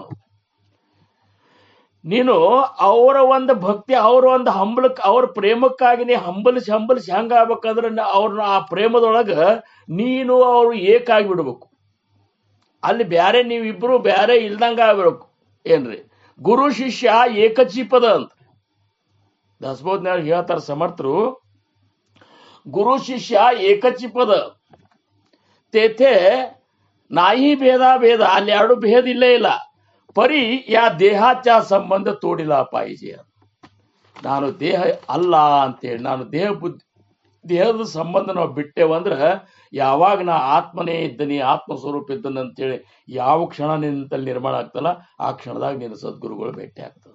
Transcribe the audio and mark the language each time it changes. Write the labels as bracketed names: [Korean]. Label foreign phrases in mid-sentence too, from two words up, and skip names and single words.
[Kannada] ನೀನು ಅವರ ಒಂದು ಭಕ್ತಿ, ಅವರ ಒಂದು ಹಂಬಲಕ್ಕೆ, ಅವ್ರ ಪ್ರೇಮಕ್ಕಾಗಿ ನೀ ಹಂಬಲಿಸಿ ಹೆಂಗ ಆಗ್ಬೇಕಂದ್ರೆ ಅವ್ರನ್ನ ಆ ಪ್ರೇಮದೊಳಗ ನೀನು ಅವರು ಏಕಾಗಿ ಬಿಡ್ಬೇಕು. ಅಲ್ಲಿ ಬ್ಯಾರೆ ನೀವಿಬ್ರು ಬ್ಯಾರೆ ಇಲ್ದಂಗ ಆಗ್ಬೇಕು. ಏನ್ರಿ [Marathi] गुरु शिष्य एकचीपद [Kannada] ಅಂತ ದಾಸಬೋಧನ್ಯಾಗ ಹೇಳ್ತಾರ ಸಮರ್ಥರು. [Marathi] गुरु शिष्य एकचीपद, तेथे नाही भेद, [Kannada] ಅಲ್ಲಿ ಎರಡು ಭೇದ ಇಲ್ಲೇ ಇಲ್ಲ. [Marathi] परी या देहाच्या संबंध तोडिल्ल पाहिजे. [Kannada] ನಾನು ದೇಹ ಅಲ್ಲ ಅಂತೇಳಿ, ನಾನು ದೇಹದ ಸಂಬಂಧ ನಾವು ಬಿಟ್ಟೇವಂದ್ರ ಯಾವಾಗ ನಾ ಆತ್ಮನೇ ಇದ್ದೀನಿ, ಆತ್ಮ ಸ್ವರೂಪ ಇದ್ದನ ಅಂತೇಳಿ ಯಾವ ಕ್ಷಣ ನಿಂತಲ್ಲಿ ನಿರ್ಮಾಣ ಆಗ್ತಲ್ಲ ಆ ಕ್ಷಣದಾಗ ನಿನ್ನ ಸದ್ಗುರುಗಳು ಭೇಟಿ ಆಗ್ತದೆ.